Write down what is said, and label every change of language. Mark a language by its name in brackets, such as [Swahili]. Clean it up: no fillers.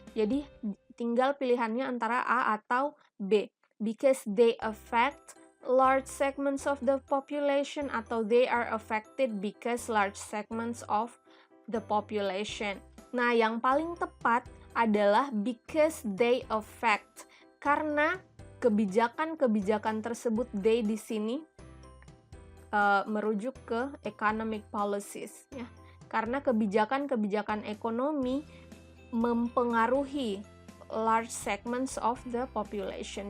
[Indonesian] Jadi tinggal pilihannya antara A atau B. [English] Because they affect large segments of the population, atau they are affected because large segments of the population. [Indonesian] Nah, yang paling tepat adalah [English] because they affect, [Indonesian] karena kebijakan-kebijakan tersebut they di sini merujuk ke economic policies ya. Karena kebijakan-kebijakan ekonomi mempengaruhi [English] large segments of the population.